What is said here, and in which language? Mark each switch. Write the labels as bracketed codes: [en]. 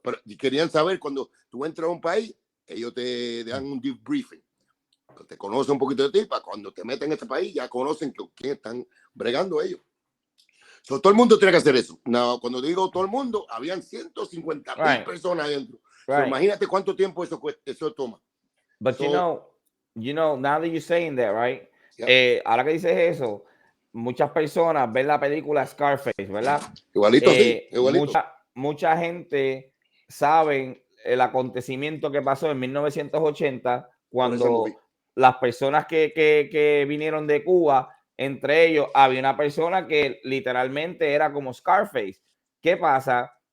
[es] Por eso, pero querían saber, cuando tú entras a un país, ellos te dan un debriefing. Te conocen un poquito de ti, para cuando te meten en este país, ya conocen quién están bregando ellos. So, todo el mundo tiene que hacer eso. No, cuando digo todo el mundo, habían 150,000 personas adentro. So, imagínate cuánto tiempo eso toma. [en] But you know, now that you're saying that, right? Yeah. [es] Ahora que dices eso, muchas personas ven la película Scarface, ¿verdad? Igualito, sí, igualito. Mucha gente sabe el acontecimiento que pasó en 1980 cuando las personas que vinieron de Cuba, entre ellos había una persona que literalmente era como Scarface. ¿Qué pasa?